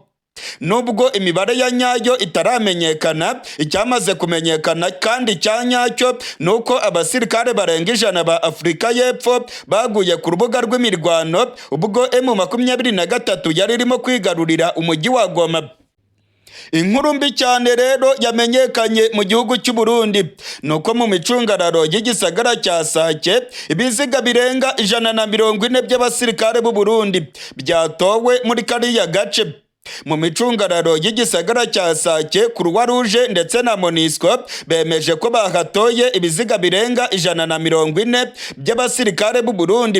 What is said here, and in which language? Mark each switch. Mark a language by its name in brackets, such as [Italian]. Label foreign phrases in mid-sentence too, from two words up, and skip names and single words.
[Kinyarwanda] Nubwo imibare ya nyayo itaramenyekana, icyamaze kumenyekana kandi cyanyacyo nuko abasirikare barenga 100 ba Afrika y'Epfo baguye ku rubuga rw'imirwano ubwo M23 yari irimo kwigarurira umujyi wa Goma. Inkuru mbi cyane rero yamenyekanye mu gihugu cy'u Burundi nuko mu micungararo y'igisagara cya Sake ibiziga birenga 140 by'abasirikare b'u Burundi byatowe muri kariya gace. Mu micungararo y'igisagara cya Sake, Croix Rouge ndetse na MONUSCO bemeje ko bahatoye ibiziga birenga 140 by'abasirikare b'u Burundi.